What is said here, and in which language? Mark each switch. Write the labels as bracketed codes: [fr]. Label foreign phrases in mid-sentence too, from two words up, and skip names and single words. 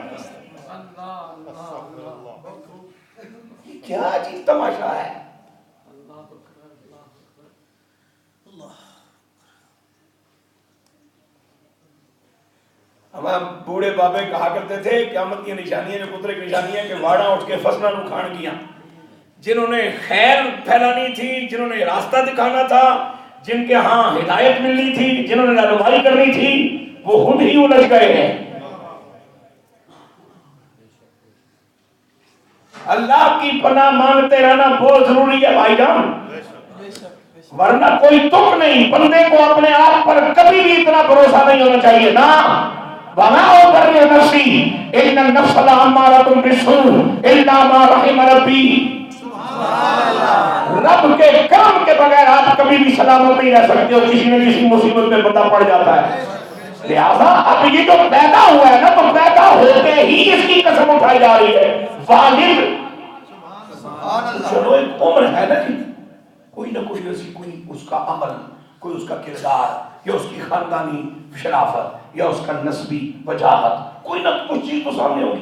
[ur] کیا عجیب تماشا ہے. ہم بوڑھے بابے کہا کرتے تھے قیامت کی نشانیاں جو قدرت کی نشانیاں کہ [pa] واڑا اٹھ کے فصلہ نو کھان گیا. [ur] جنہوں نے خیر پھیلانی تھی, جنہوں نے راستہ دکھانا تھا, جن کے ہاں ہدایت ملنی تھی, جنہوں نے رہنمائی کرنی تھی, وہ خود ہی الجھ گئے ہیں. اللہ کی پناہ مانگتے رہنا بہت ضروری ہے بھائی جان, ورنہ کوئی تک نہیں. بندے کو اپنے آپ پر کبھی بھی اتنا بھروسہ نہیں ہونا چاہیے نا. [ar] وَمَا أُبَرِّئُ نَفْسِي إِنَّ النَّفْسَ لَأَمَّارَةٌ بِالسُّوءِ إِلَّا مَا رَحِمَ رَبِّي. [ur] رب کے کرم کے بغیر آپ کبھی بھی سلامت نہیں رہ سکتے, اور کسی نہ کسی مصیبت میں بندہ پڑ جاتا ہے. لہذا اب یہ جو پیدا ہوا ہے نا تو پیدا ہوتے ہی اس کی قسم اٹھائی جا رہی ہے. والد چلو ایک عمر ہے نا جی, کوئی نہ کوئی ایسی, کوئی اس کا عمل, کوئی اس کا کردار, یا اس کی خاندانی شرافت, یا اس کا نسبی وجاہت, کوئی نہ کچھ چیز تو سامنے ہوگی.